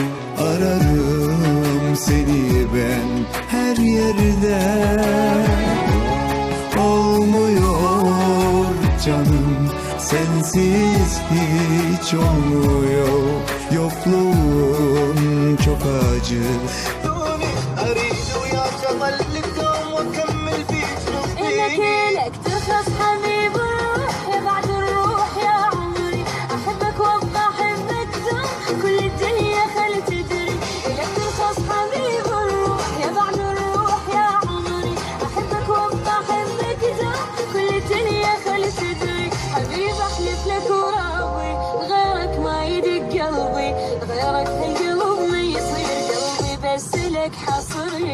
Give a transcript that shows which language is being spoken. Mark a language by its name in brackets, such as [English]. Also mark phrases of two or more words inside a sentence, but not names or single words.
[Turkish] Ararım seni ben her yerde. Olmuyor canım, sensiz hiç olmuyor. Yokluğun çok acı. [Arabic] إنك ترخص حبيب الروح يا بعد الروح يا عمري أحبك وأبقى أحبك دوم كل الدنيا خلي تدري إنك ترخص حبيب الروح يا بعد الروح يا عمري أحبك وأبقى أحبك دوم كل الدنيا خلي تدري حبيب أحلف لك ورابي غيرك ما يدق قلبي غيرك هالقلب ما يصير قلبي بس لك حصري